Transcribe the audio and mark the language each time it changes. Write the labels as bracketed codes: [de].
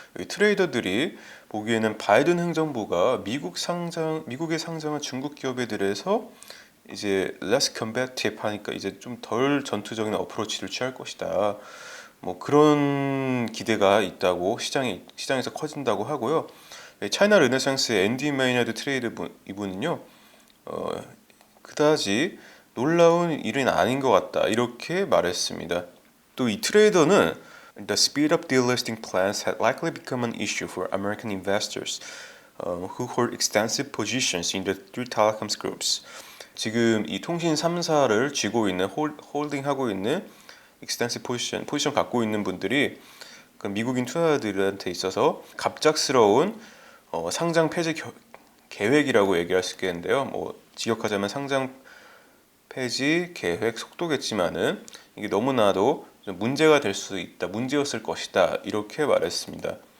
[ko] 여기 트레이더들이 보기에는 바이든 행정부가 미국에 상장한 중국 기업에 대해서 이제 [en] less combative [ko] 하니까 이제 좀 덜 전투적인 어프로치를 취할 것이다, 뭐 그런 기대가 있다고 시장에서 커진다고 하고요. 차이나 르네상스의 앤디 메이너드 트레이드 이분은요, 그다지 놀라운 일은 아닌 것 같다, 이렇게 말했습니다. 또 이 트레이더는 [en] The speed up delisting plans had likely become an issue for American investors who hold extensive positions in the three telecoms groups. [ko] 지금 이 통신 3사를 쥐고 있는 홀딩하고 있는 extensive 포지션 갖고 있는 분들이 그 미국인 투자자들한테 있어서 갑작스러운 상장 폐지 계획이라고 얘기할 수 있겠는데요. 뭐 직역하자면 상장 폐지 계획 속도겠지만은 이게 너무나도 좀 문제가 될 수 있다, 문제였을 것이다, 이렇게 말했습니다.